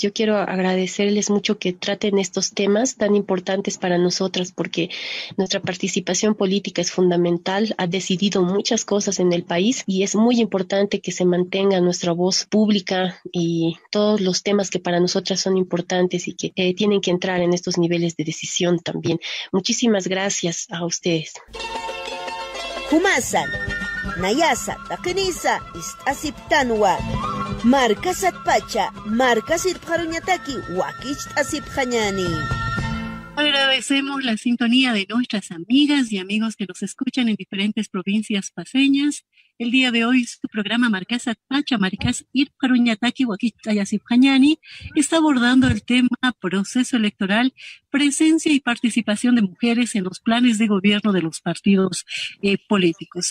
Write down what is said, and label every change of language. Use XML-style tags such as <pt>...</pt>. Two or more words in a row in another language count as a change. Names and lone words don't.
<es>Yo quiero agradecerles mucho que traten estos temas tan importantes para nosotras, porque nuestra participación política es fundamental, ha decidido muchas cosas en el país y es muy importante que se mantenga nuestra voz pública y todos los temas que para nosotras son importantes y que tienen que entrar en estos niveles de decisión también. Muchísimas gracias a ustedes.</es> <ay>Humasan, Nayasa, Takenisa, Asiptanwa. Markasat Pacha, Markasir Paruñataki, Wakich Asipjañani.</ay> <es>Agradecemos la sintonía de nuestras amigas y amigos que nos escuchan en diferentes provincias paseñas. El día de hoy su programa Markasat Pacha, Markas Irparuñataki, Wakitayasipjañani está abordando el tema proceso electoral, presencia y participación de mujeres en los planes de gobierno de los partidos políticos.</es>